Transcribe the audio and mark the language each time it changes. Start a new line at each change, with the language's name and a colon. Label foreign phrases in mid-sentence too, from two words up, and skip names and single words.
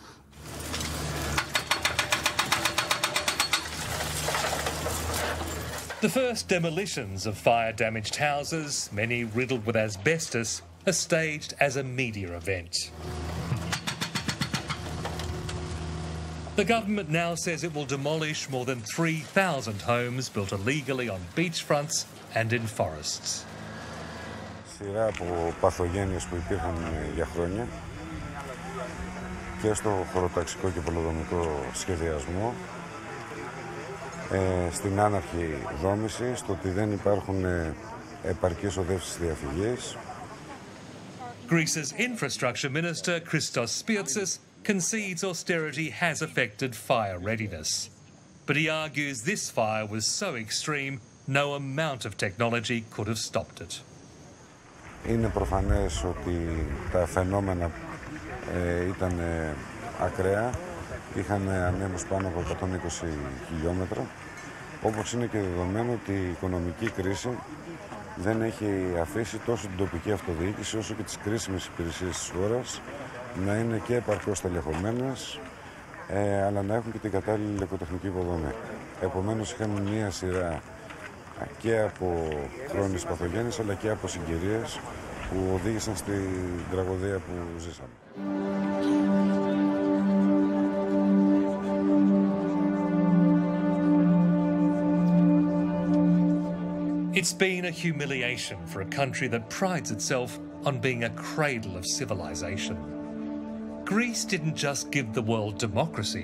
English: The first demolitions of fire-damaged houses, many riddled with asbestos, are staged as a media event. The government now says it will demolish more than 3,000 homes built illegally on beachfronts and in forests.
Greek: Σειρά από παθογένειες που υπήρχαν για χρόνια και στο χωροταξικό και πολεοδομικό σχεδιασμό, στην άναρχη δόμηση, στο ότι δεν υπάρχουν επαρκείς οδεύσεις διαφυγής.
English: Greece's infrastructure minister, Christos Spirtsis, concedes austerity has affected fire readiness. But he argues this fire was so extreme, no amount of technology could have stopped it.
Greek: Είναι προφανές ότι τα φαινόμενα ήταν ακραία. Είχαν ανέμους πάνω από 120 χιλιόμετρα Όπως είναι και δεδομένο ότι η οικονομική κρίση δεν έχει αφήσει τόσο την τοπική αυτοδιοίκηση όσο και τις κρίσιμες υπηρεσίες της χώρας να είναι και επαρκώς τελεχωμένες, αλλά να έχουν και την κατάλληλη ηλεκτροτεχνική υποδομή. Επομένως, είχαμε μία σειρά και από χρόνιες παθογένειες αλλά και από συγκυρίες που οδήγησαν στην τραγωδία που ζήσαμε.
English: It's been a humiliation for a country that prides itself on being a cradle of civilization. Greece didn't just give the world democracy.